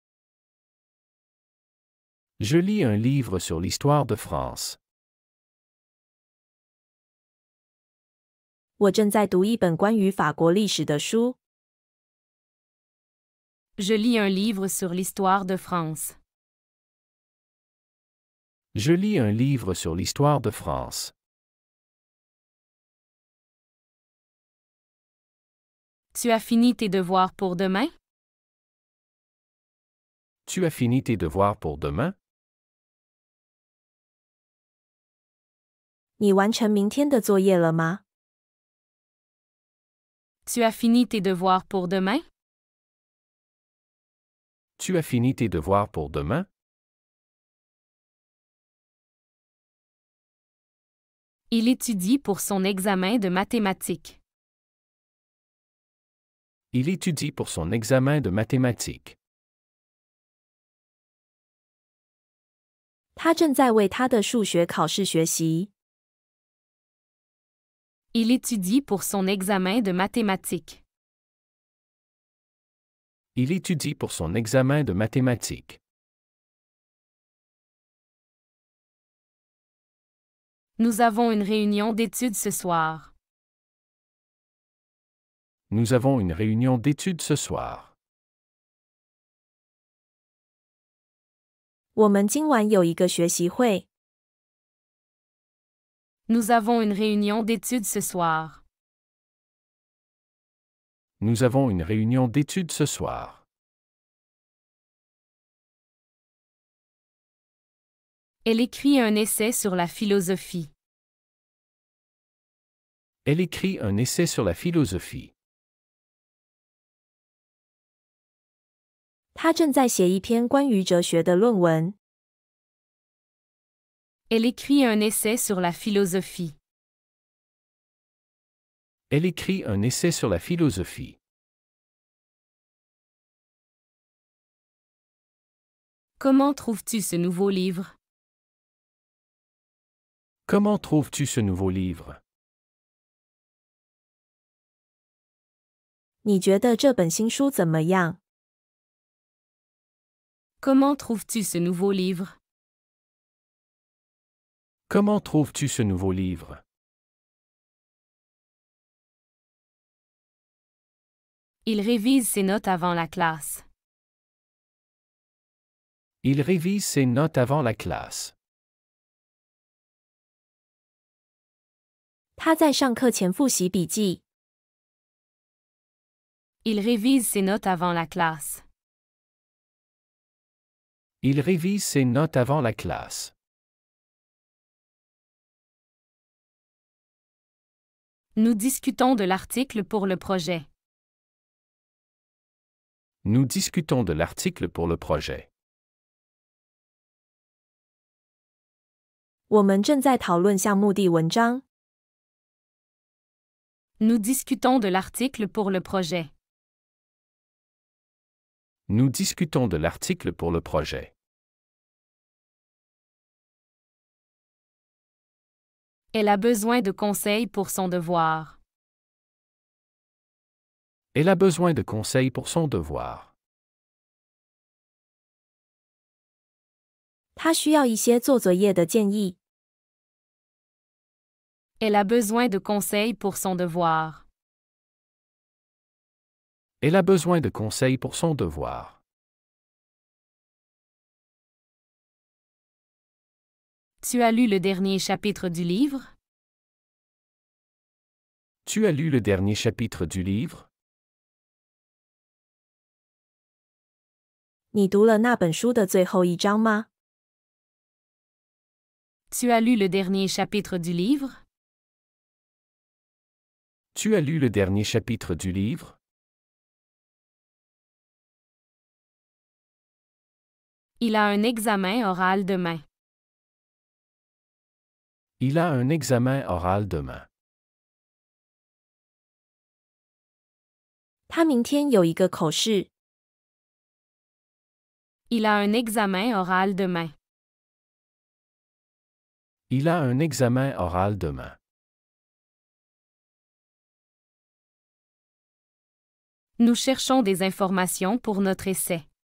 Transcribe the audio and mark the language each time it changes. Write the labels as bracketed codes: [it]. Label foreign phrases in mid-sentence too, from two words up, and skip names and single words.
[fr] Je lis un livre sur l'histoire de France. [zh] 我正在读一本关于法国历史的书。 [fr] Je lis un livre sur l'histoire de France. Je lis un livre sur l'histoire de France. Tu as fini tes devoirs pour demain? Tu as fini tes devoirs pour demain? [zh] 你完成明天的作业了吗？ [fr] Tu as fini tes devoirs pour demain? Tu as fini tes devoirs pour demain? Il étudie pour son examen de mathématiques. Il étudie pour son examen de mathématiques. [zh] 他正在为他的数学考试学习。 [fr] Il étudie pour son examen de mathématiques. Il étudie pour son examen de mathématiques. Nous avons une réunion d'études ce soir. Nous avons une réunion d'études ce soir. [zh] 我们今晚有一个学习会。 [fr] Nous avons une réunion d'études ce soir. Nous avons une réunion d'études ce soir. Elle écrit un essai sur la philosophie. Elle écrit un essai sur la philosophie. [zh] 他正在写一篇关于哲学的论文。 [fr] Elle écrit un essai sur la philosophie. Elle écrit un essai sur la philosophie. Comment trouves-tu ce nouveau livre? Comment trouves-tu ce nouveau livre? [zh] 你觉得这本新书怎么样？ [fr] Comment trouves-tu ce nouveau livre? Comment trouves-tu ce nouveau livre? Il révise ses notes avant la classe. Il révise ses notes avant la classe. [zh] 他在上课前复习笔记。 [fr] Il révise ses notes avant la classe. Il révise ses notes avant la classe. Nous discutons de l'article pour le projet. Nous discutons de l'article pour le projet. [zh] 我们正在讨论项目的文章。 [fr] Nous discutons de l'article pour le projet. Nous discutons de l'article pour le projet. Elle a besoin de conseils pour son devoir. Elle a besoin de conseils pour son devoir. [zh] 他需要一些做作业的建议。 [fr] Elle a besoin de conseils pour son devoir. Elle a besoin de conseils pour son devoir. Tu as lu le dernier chapitre du livre? Tu as lu le dernier chapitre du livre? [zh] 你读了那本书的最后一章吗？ [fr] Tu as lu le dernier chapitre du livre? Tu as lu le dernier chapitre du livre? Il a un examen oral demain. Il a un examen oral demain. [zh] 他明天有一个口试。 [fr] Il a un examen oral demain. Il a un examen oral demain. Nous cherchons des informations pour notre essai.